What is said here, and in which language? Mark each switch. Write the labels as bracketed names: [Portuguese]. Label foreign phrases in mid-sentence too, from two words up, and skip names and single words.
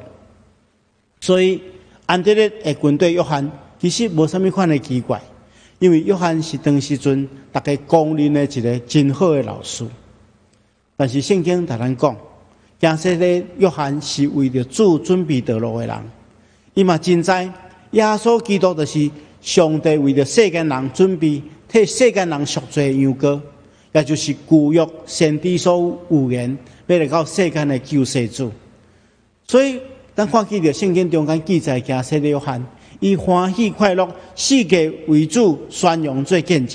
[Min Nan Chinese] 所以，安德烈会跟对约翰，其实无啥物款的奇怪，因为约翰是当时阵大家公认的一个真好的老师。但是圣经甲咱讲，加塞的约翰是为着主准备道路的人，伊嘛真知耶稣基督就是上帝为着世间人准备替世间人赎罪的羊羔，也就是旧约先知所预言要来到世间的救世主。所以，咱看见着圣经中间记载加塞的约翰，伊欢喜快乐，世界为主宣扬做见证。